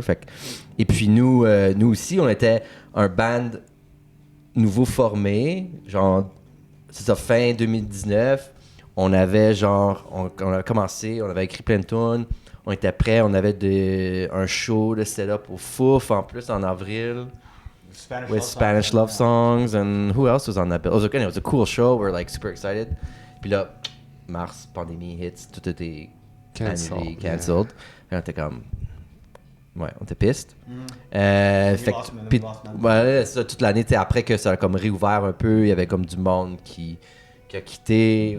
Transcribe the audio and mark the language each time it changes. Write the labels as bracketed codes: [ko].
[fr] Fait que, et puis nous aussi, on était un band nouveau formé, genre, c'est ça, fin 2019. On avait genre, on a commencé, on avait écrit plein de tunes, on était prêts. On avait un show de stand-up au Fouf en plus en avril. [en] With Spanish love songs. And who else was on that bill? It was a cool show. We were like super excited. [fr] Puis là, mars, pandémie hits, tout était annulé, cancelled. Et on était comme... Ouais, on était piste. Ça, toute l'année, après que ça a comme réouvert un peu, il y avait comme du monde qui a quitté.